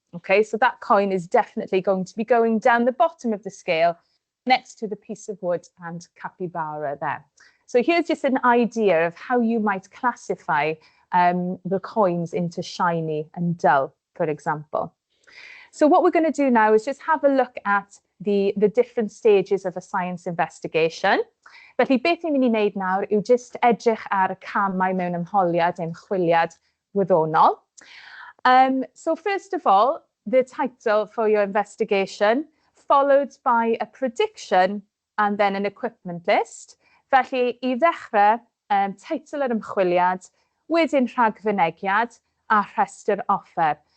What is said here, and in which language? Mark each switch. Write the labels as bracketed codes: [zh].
[en] Okay, so that coin is definitely going to be going down the bottom of the scale next to the piece of wood and capybara there. So here's just an idea of how you might classify the coins into shiny and dull, for example. So what we're going to do now is just have a look at the different stages of a science investigation. [cy] Felly, beth ni'n mynd i wneud nawr yw just edrych ar y camau mewn ymholiad ein chwiliad wyddonol. [en] So first of all, the title for your investigation, followed by a prediction and then an equipment list. [cy] Felly, i ddechrau, teitl yr ymchwiliad, wedyn rhagfynegiad a rhestr offer.